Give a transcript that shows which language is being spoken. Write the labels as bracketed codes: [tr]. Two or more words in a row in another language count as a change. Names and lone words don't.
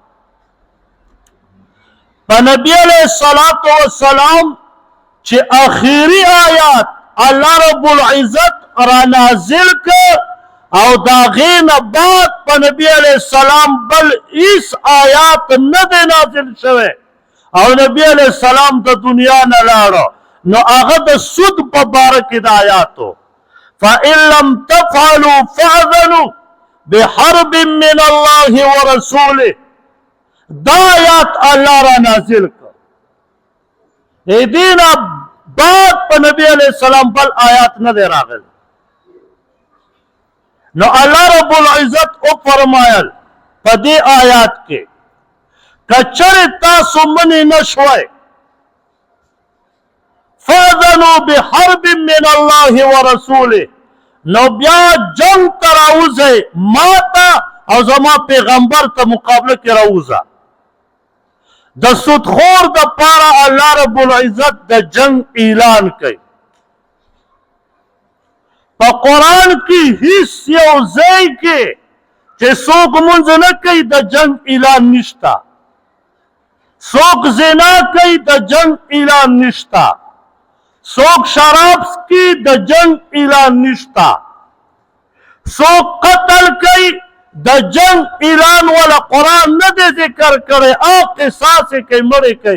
[ps] په نبی [ar] علیه الصلاة والسلام [ps] چې آخري آیات [ar] الله رب العزت [ps] را نازل که او دا غین بعد په نبی [ar] علیه السلام [ps] بل هیڅ آیات نه دی نازل شوی او نبی [ar] علیه السلام [ps] د دنیا نه لاړو، نو هغه د سود په باره کې د آیاتو [ar] فإن لم تفعلوا فأذنوا بحرب من الله ورسوله. [ps] دا آیات الله را نازل کړ. دې نه بعد په نبی [ar] علیه السلام [ps] بل آیات نه دی راغلی. نو [ar] الله رب العزت [ps] وفرمایل په دې آیات کې که چېرې تاسو منې نه شوئ [ar] فاذنوا بحرب من الله ورسوله، [ps] نو بیا جنگ ته راوځئ، ما ته او زما پیغمبر ته مقابله کې راوځه. د سودخور د پاره [ar] الله رب العزت [ps] د جنگ اعلان کوي. په قرآن کې هیڅ یو ځای کې چې څوک مونځ نه کوي د جنگ اعلان نشته، څوک زنا کوي د جنگ اعلان نشته، څوک شراب څکي د جنگ اعلان نشته، څوک قتل کوي د جنگ اعلان ولا قرآن نه دی ذکر کړی، او قصاص یې کوي مړی کوي.